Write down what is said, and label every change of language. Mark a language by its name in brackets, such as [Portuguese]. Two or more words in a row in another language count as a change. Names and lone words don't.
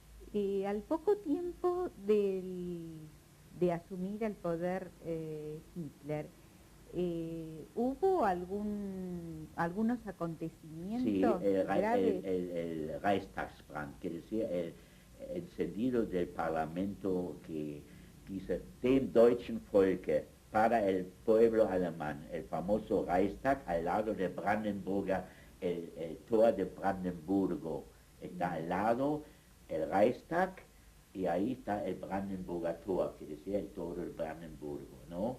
[Spanish] Al poco tiempo de asumir el poder Hitler, ¿hubo algunos Sí, acontecimientos graves? el Reichstagsbrand, que decía el encendido del Parlamento que dice [German] dem deutschen Volke, [Spanish] para el pueblo alemán, el famoso Reichstag al lado de Brandenburger, el Tor de Brandenburgo, está al lado el Reichstag y ahí está el Brandenburger Tor, que decía el Tor del Brandenburgo, ¿no?